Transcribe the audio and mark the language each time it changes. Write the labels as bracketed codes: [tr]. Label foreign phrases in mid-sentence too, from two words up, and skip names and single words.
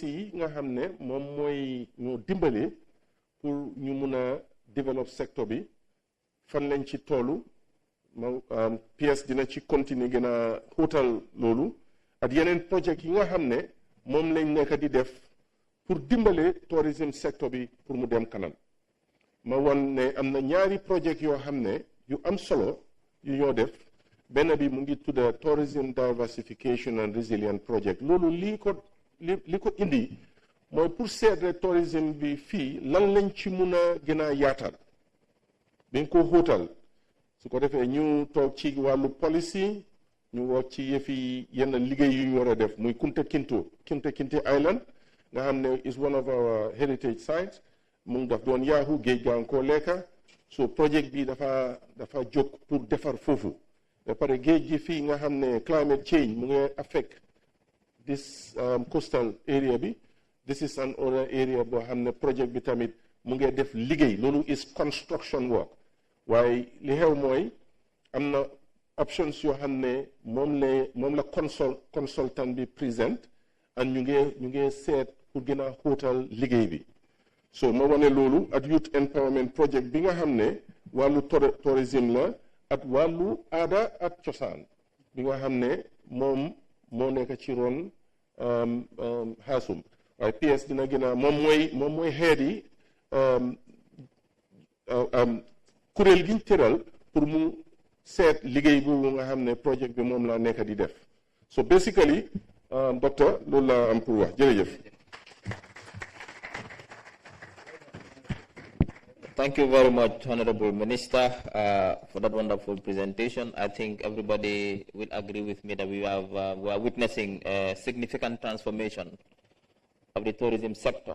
[wo] yi nga xam ne moom mooy ñoo dimbale pour ñu mun a develop secteur bi fan lañ ci toolu PS dina ci continuer gën a xóotal loolu ak yeneen projet yi nga xam ne moom lañ nekk di def pour dimbale [en] tourism sector [wo] bi pour mu dem kanam ma won ne am na ñaari projet yoo xam ne yu am solo yu ñoo def benn bi mu ngi tudda tourism diversification and resilient project loolu li ko indi mooy pour seetre tourisme bi fii lan lañ ci mun a gën a yaatal bi nga ko xóotal su ko defee ñu toog ci wàllu policy ñu wax ci yëfi yenn liggéey yu ñu war a def muy Kunta Kinte Island nga xam ne [en] is one of our heritage sites [wo] mu ngi daf doon yaaxu géej gaa ngi koo lekka so projet bi dafa jóg pour defar foofu ba pare géej gi fii nga xam ne [en] climate change [wo] mu ngi [en] affect this coastal area [wo] bi [en] this is an other area [wo] boo xam ne projet bi tamit mu ngi def liggéey loolu [en] is construction work [wo] waaye li xew mooy am na options yoo xam ne moom la consultant bi présent and ñu ngi seet pour gën a xóotal liggéey bi so ma wane loolu at youth empowerment project bi nga xam ne wàllu tourisme la at wàllu aada at cosaan bi nga xam ne moom moo nekk ci ron xaasum waaye PS dina gën a moom mooy xeet yi kuréel giñ tëral pour mu seet liggéey boobu nga xam ne projet bi moom la nekk di def so basically docteur loolu la am pour wax jërëjëf. [en] Thank you very much, Honorable Minister, for that wonderful presentation. I think everybody will agree with me that we are witnessing a significant transformation of the tourism sector.